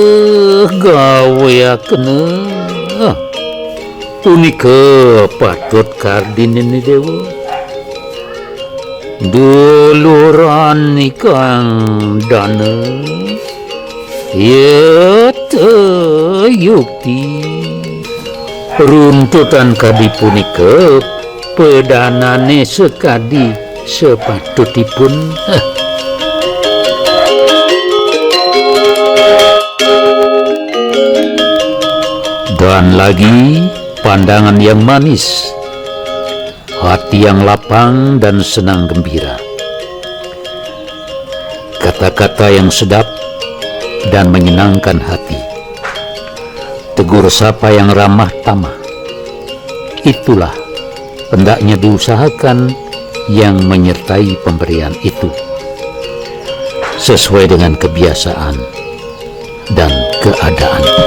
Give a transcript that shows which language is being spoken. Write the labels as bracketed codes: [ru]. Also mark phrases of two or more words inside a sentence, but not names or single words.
[ban] gaweakna punika patut kardinene dewa duluran ikang dana yete yukti runtutan kadi punika pedanane sekadi sepatutipun [id] dan lagi pandangan yang manis, hati yang lapang dan senang gembira, kata-kata yang sedap dan menyenangkan hati, tegur sapa yang ramah tamah, itulah hendaknya diusahakan yang menyertai pemberian itu sesuai dengan kebiasaan dan keadaan.